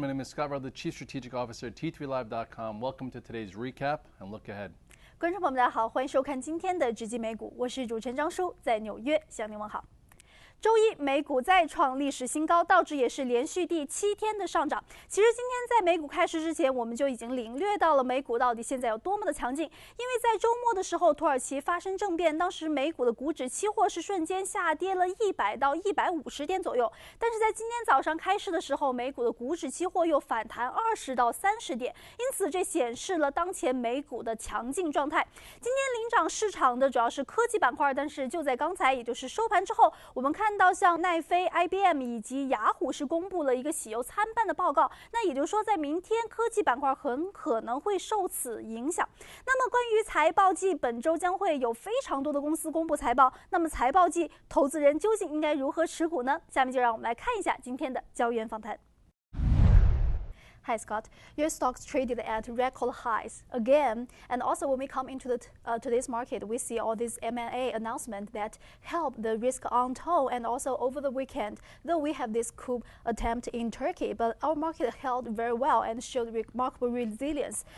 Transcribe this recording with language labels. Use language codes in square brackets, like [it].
[en] My name is Scott Rudd, the Chief Strategic Officer at T3Live.com. Welcome to today's recap and look ahead. [zh] 观众朋友们，大家好，欢迎收看今天的直击美股，我是主持人张舒，在纽约向您问好。周一美股再创历史新高，道指也是连续第7天的上涨。其实今天在美股开市之前，我们就已经领略到了美股到底现在有多么的强劲。因为在周末的时候，土耳其发生政变，当时美股的股指期货是瞬间下跌了100到150点左右。但是在今天早上开市的时候，美股的股指期货又反弹20到30点，因此这显示了当前美股的强劲状态。今天领涨市场的主要是科技板块，但是就在刚才，也就是收盘之后，我们看到像奈飞、IBM 以及雅虎是公布了一个喜忧参半的报告，那也就是说，在明天科技板块很可能会受此影响。那么关于财报季，本周将会有非常多的公司公布财报，那么财报季投资人究竟应该如何持股呢？下面就让我们来看一下今天的交易员访谈。 [en] Hi Scott, your stocks traded at record highs again, and also when we come into today's market, we see all these M&A announcements that help the risk on tone, and also over the weekend, though we have this coup attempt in Turkey, but our market held very well and showed remarkable resilience.